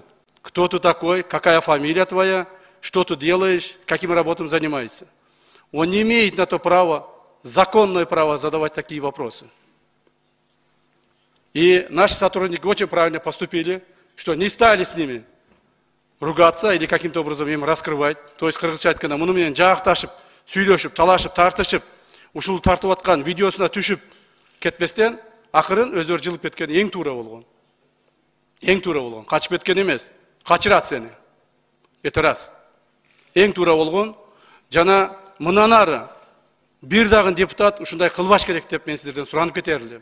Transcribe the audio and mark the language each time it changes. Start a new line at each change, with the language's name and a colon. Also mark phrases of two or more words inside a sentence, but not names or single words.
Russian: Кто ты такой, какая фамилия твоя, что ты делаешь, каким работам занимаешься. Он не имеет на то право, законное право задавать такие вопросы. И наши сотрудники очень правильно поступили, что не стали с ними ругаться или каким-то образом им раскрывать. То есть,
Kyrgyz: кыргызча айтканда, муну менен жаакташып, сүйлөшүп, талашып, тартышып, ушул тартып аткан видеосуна түшүп кетпестен акырын өздөрү жылып кеткен эң туура болгон. Эң туура болгон. Качып кеткен эмес. Качырат сени. Эте рас. Эң туура болгон жана мындан ары бир дагы депутат ушундай кылбаш керек деп мен сиздерден суранып кетер элем.